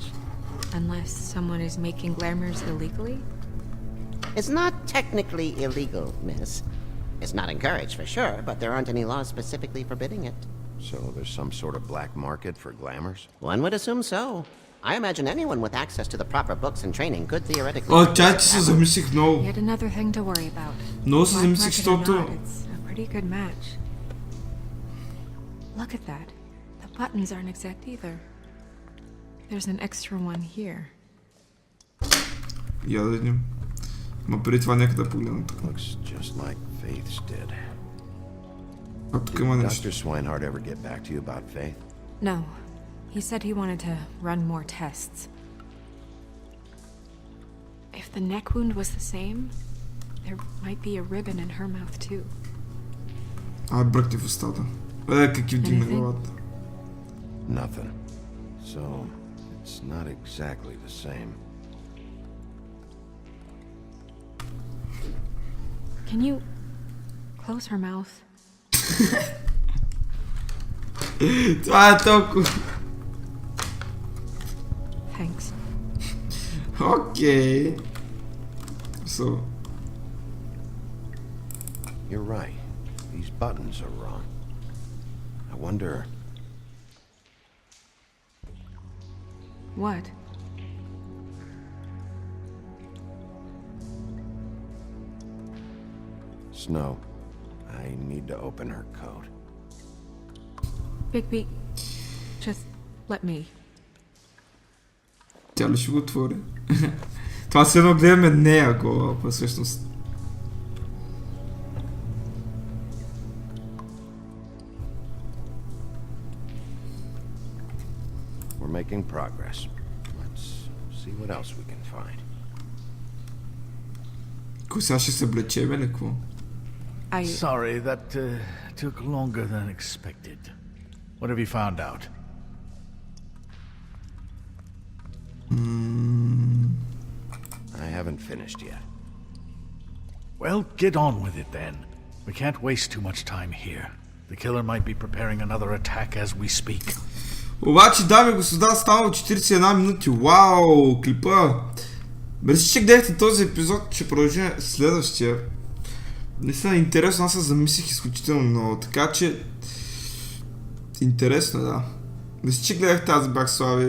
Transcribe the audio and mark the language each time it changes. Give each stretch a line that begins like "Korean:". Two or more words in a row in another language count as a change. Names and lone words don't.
English: Unless someone is making glamours illegally? It's not technically illegal, miss. It's not encouraged for sure, but there aren't any laws specifically forbidding it. So there's some sort of black market for glamours? One would assume so. I imagine anyone with access to the proper books and training could theoretically...
Bulgarian: О, чай, че се замислих много.
English: Yet another thing to worry about.
Bulgarian: Много се
English: Black
Bulgarian: замислих,
English: market or
Bulgarian: защото...
English: not, it's a pretty good match. Look at that. The buttons aren't exact either. There's an extra one here.
Bulgarian: Я да видим. Ма преди това нека да погледна тук.
English: Looks just like Faith's did.
Bulgarian: А тук
English: Did
Bulgarian: има
English: Dr.
Bulgarian: нещо.
English: Swinehart ever get back to you about Faith? No. He said he wanted to run more tests. If the neck wound was the same, there might be a ribbon in her mouth too.
Bulgarian: Ай, бръкти в устата. Как им дигна главата.
English: Nothing. So, it's not exactly the same. Can you close her mouth?
Bulgarian: Това е толкова.
English: Thanks. Окей. So. You're right. These buttons are wrong. I wonder... What? Snow, I need to open her code. Bigby, just let me.
Bulgarian: Тя ли ще го отвори? Това се едно гледаме нея гола, па всъщност.
English: We're making progress. Let's see what else we can find.
Bulgarian: Кой сега ще се облечеме ли какво?
English: Sorry, that took longer than expected. What have you found out? I haven't finished yet. Well, get on with it then. We can't waste too much time here. The killer might be preparing another attack as we speak.
Bulgarian: Обаче, дами и господа, станало 41 минути. Вау, клипа! Мерси, че гледахте този епизод, ще продължим следващия. Наистина интересно, аз се замислих изключително много, така че... Интересно, да. Мерси, че гледахте, аз бях Слави.